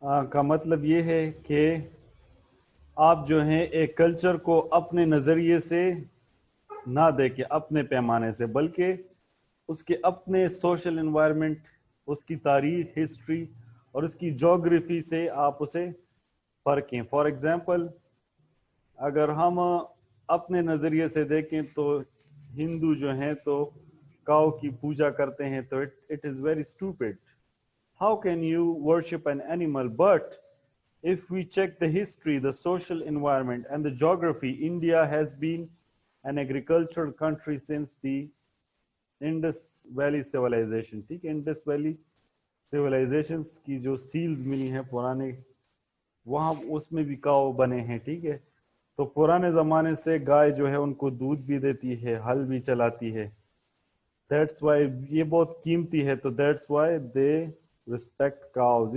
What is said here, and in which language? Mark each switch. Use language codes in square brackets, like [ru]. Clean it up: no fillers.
[ur] کا مطلب یہ ہے کہ آپ جو ہیں ایک کلچر کو اپنے نظریے سے نہ دیکھیں، اپنے پیمانے سے، بلکہ اس کے اپنے سوشل انوائرمنٹ، اس کی تاریخ، ہسٹری اور اس کی جغرافی سے آپ اسے پرکھیں. [en] for example [ur] اگر ہم اپنے نظریے سے دیکھیں تو ہندو جو ہیں تو کاؤ کی پوجا کرتے ہیں، تو [en] It is very stupid. How can you worship an animal? But if we check the history, the social environment, and the geography, India has been an agricultural country since the Indus Valley civilization. [ur] ٹھیک ہے. Indus Valley civilizations کی جو sales ملی ہیں پرانے، وہاں اس میں بھی کاؤ بنے ہیں. ٹھیک ہے. تو پرانے زمانے سے گائے جو ہے ان کو دودھ بھی دیتی ہے، ہل بھی چلاتی ہے. [en] that's why [ur] یہ بہت قیمتی ہے، تو [en] That's why they respect cows.